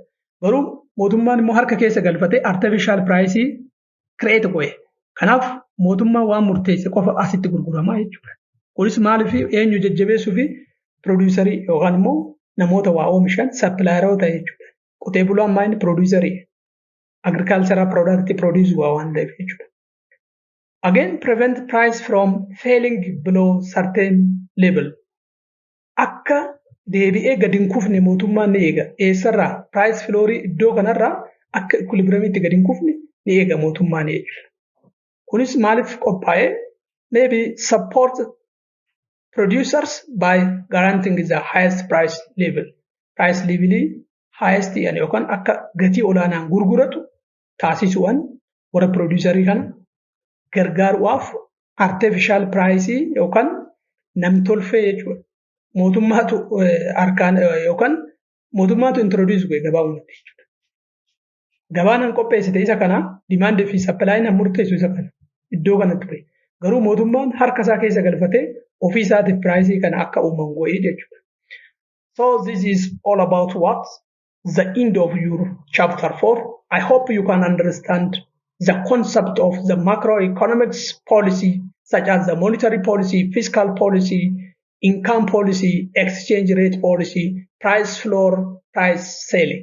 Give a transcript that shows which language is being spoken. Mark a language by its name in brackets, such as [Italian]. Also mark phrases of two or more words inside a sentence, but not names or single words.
[Oromo] Garuu mootummaan immoo harka keessa galfatee [English] artificial price create [Oromo] godhe. Kanaaf mootummaan waan murteesse qofa asitti gurguramaa jechuudha. Kunis maaliif eenyu jajjabeessuu fi producerii yookaan immoo namoota waa oomishan supplieroota jechuudha. Qotee bulaan maayini producerii [English] agricultural product produce [Oromo] waa waan ta'eef jechuudha. [English] Again, prevent price from falling below certain level. [Oromo] Akka deebi'ee gadi hin kufne mootummaan ni eega. Eessarraa [English] price floor [Oromo] iddoo kanarraa akka equilibriumitti gadi hin kufne ni eega mootummaan jechuudha. Kunis maaliif qophaa'ee? [English] Maybe support producers by guaranteeing the highest price level. Price level highest [Oromo] yookaan akka gatii olaanaan gurguratu taasisuudhaan warra producerii kana gargaaruudhaaf [English] artificial price [Oromo] yookaan namtolfee jechuudha. Mootummaatu harkaan yookaan mootummaatu introduce godhe gabaa uumate jechuudha. Gabaan qopheessite isa kana demand fi supply na murteessu isa kana iddoo kanatti ture. Garuu mootummaan harka isaa keessa galfatee ofii isaatiif price kana akka uuman godhe jechuudha. [English] So this is all about what? The end of your chapter 4. I hope you can understand the concept of the macroeconomics policy such as the monetary policy, fiscal policy, income policy, exchange rate policy, price floor, price selling.